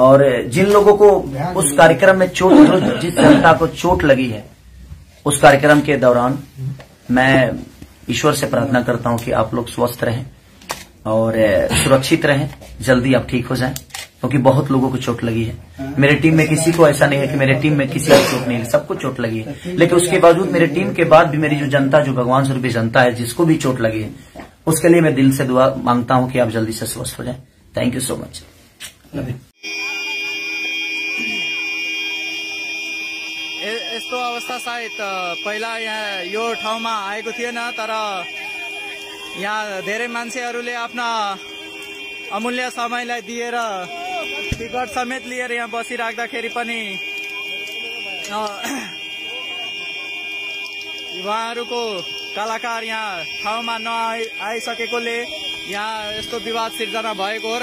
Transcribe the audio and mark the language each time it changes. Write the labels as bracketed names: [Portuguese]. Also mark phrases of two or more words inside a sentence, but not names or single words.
[Hindi] और जिन लोगों को उस कार्यक्रम में चोट, जिस जनता को चोट लगी है उस कार्यक्रम के दौरान, मैं ईश्वर से प्रार्थना करता हूँ कि आप लोग स्वस्थ रहें और सुरक्षित रहें, जल्दी आप ठीक हो जाएं, क्योंकि बहुत लोगों को चोट लगी है। मेरे टीम में किसी को ऐसा नहीं है कि मेरे टीम में किसी को चोट नहीं है, सबको चोट लगी है। लेकिन उसके बावजूद मेरे टीम के बाद भी मेरी जो जनता, जो भगवान स्वरूपी जनता है, जिसको भी चोट लगी है, उसके लिए मैं दिल से दुआ मांगता हूं कि आप जल्दी से स्वस्थ हो जाएं। [English] thank you so much. [Nepali] यस्तो अवस्था सायद पहिला यहाँ यो ठाउँमा आएको थिएन, तर यहाँ धेरै मान्छेहरूले आफ्ना अमूल्य समयलाई दिएर टिकट समेत लिएर यहाँ बसिराख्दाखेरि पनि उहाँहरूको कलाकार यहाँ ठाउँमा नआइसकेकोले यहाँ यस्तो विवाद सिर्जना भएको हो।